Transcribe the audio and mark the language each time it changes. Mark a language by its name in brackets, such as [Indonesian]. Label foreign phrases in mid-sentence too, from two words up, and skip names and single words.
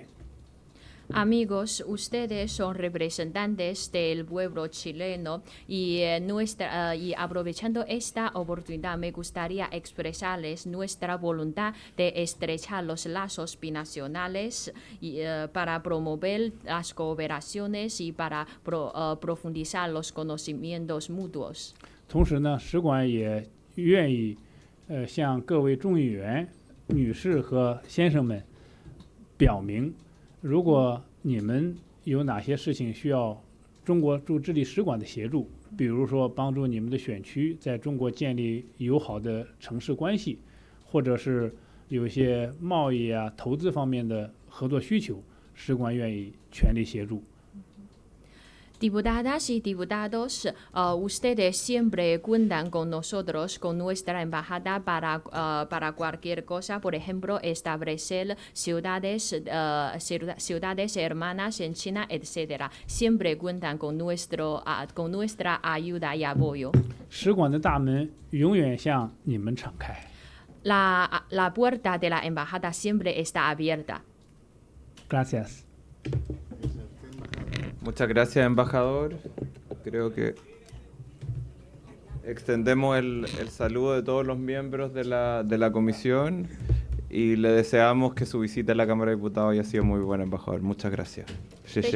[Spanish] Amigos, ustedes son representantes del pueblo chileno y aprovechando esta oportunidad me gustaría expresarles nuestra voluntad de estrechar los lazos binacionales para promover las cooperaciones y para profundizar los conocimientos mutuos. [Chinese] 同时呢，使馆也愿意向各位众议员女士和先生们表明，如果你们有哪些事情需要中国驻智利使馆的协助，比如说帮助你们的选区在中国建立友好的城市关系，或者是有一些贸易啊、投资方面的合作需求，使馆愿意全力协助。 [Spanish] Diputadas y diputados, ustedes siempre cuentan con nosotros, con nuestra embajada para cualquier cosa, por ejemplo, establecer ciudades hermanas en China, etc. Siempre cuentan con nuestra ayuda y apoyo. [Chinese] 使馆的大门永远向你们敞开。 [Spanish] La puerta de la embajada siempre está abierta. Gracias. Muchas gracias, embajador. Creo que extendemos el saludo de todos los miembros de la comisión y le deseamos que su visita a la Cámara de Diputados haya sido muy buena, embajador. Muchas gracias. [Chinese] 谢谢。